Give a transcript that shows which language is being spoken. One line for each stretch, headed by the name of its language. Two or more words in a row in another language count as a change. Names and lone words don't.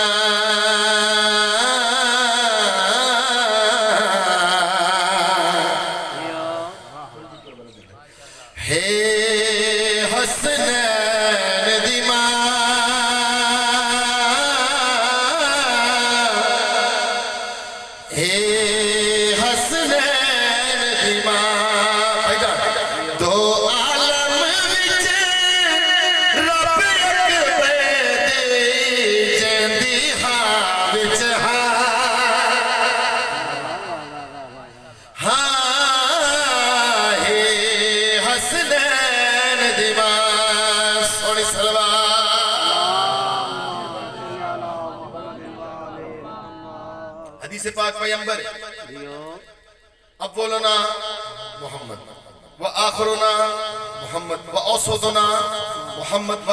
Punjabi: حسنین دی ماں حسنین دی ماں دو عالم وچ رب اک دی جیندی ہاں وچ حسنین دی ماں سونی حدیث پاک پیغمبر
Arabic: اولنا محمد و آخرنا محمد و اوسطنا محمد و